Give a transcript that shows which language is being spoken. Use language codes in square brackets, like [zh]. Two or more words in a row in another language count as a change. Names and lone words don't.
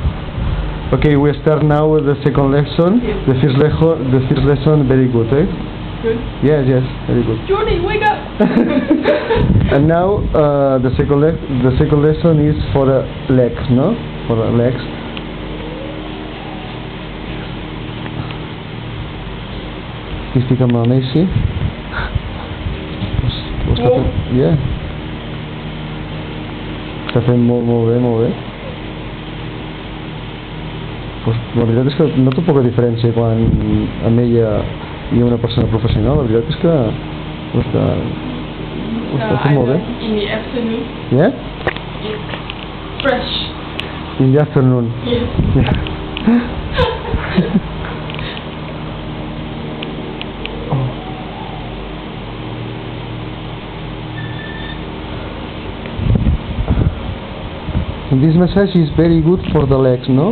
[en] Okay, we start now with the second lesson. Yes. The first lesson, very good, eh? Good. Yes, very good. Judy, wake up! And now the second lesson is for the legs, no? For the legs. [ca] Estic amb el Messi. Ho està fent, yeah. Està fent molt bé. Pues, la veritat és que noto poca diferència quan amb ella i una persona professional. La veritat és que ho està fent molt bé. [en] In the afternoon. Yeah? It's fresh. In the afternoon. Yes. Yeah. This massage is very good for the legs, no?